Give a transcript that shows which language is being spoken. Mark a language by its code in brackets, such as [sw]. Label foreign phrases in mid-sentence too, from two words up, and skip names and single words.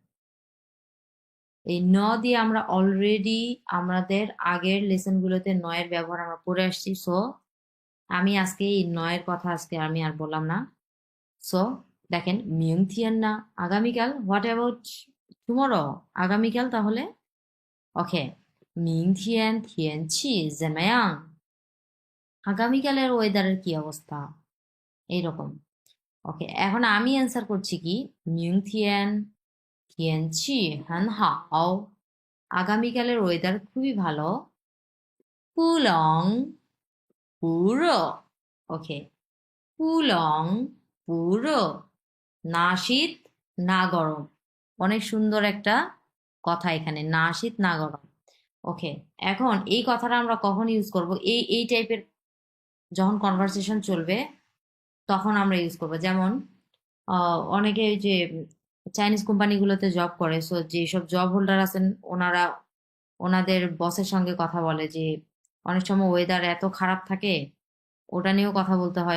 [bn] এই ন দিয়ে আমরা অলরেডি আমাদের আগের লেসনগুলোতে নয়ের ব্যবহার আমরা পড়ে আসছি। সো আমি আজকে এই নয়ের কথা আজকে আমি আর বললাম না। সো দেখেন, মিয়ংথিয়ান না, আগামীকাল, [en] what about tomorrow, [bn] আগামীকাল তাহলে। ওকে, [zh] 明天天气怎么样? [bn] আগামীকালের ওয়েদারের কি অবস্থা, এইরকম। ওকে, এখন আমি অ্যান্সার করছি কি, [zh] 明天天气很好, [bn] আগামীকালের ওয়েদার খুবই ভালো। [zh] 不冷不热, ওকে, 不冷不热, [bn] না শীত না গরম। অনেক সুন্দর একটা কথা এখানে, না শীত না গরম। ওকে, এখন এই কথাটা আমরা কখন ইউজ করব? এই এই টাইপের যখন কনভারসেশন চলবে, তখন আমরা ইউজ করবো। যেমন অনেকে ওই যে চাইনিজ কোম্পানিগুলোতে জব করে, সো যেসব [en] job holder [bn] আছেন ওনারা ওনাদের বসের সঙ্গে কথা বলে যে অনেক সময় ওয়েদার এত খারাপ থাকে, ওটা নিয়েও কথা বলতে হয়।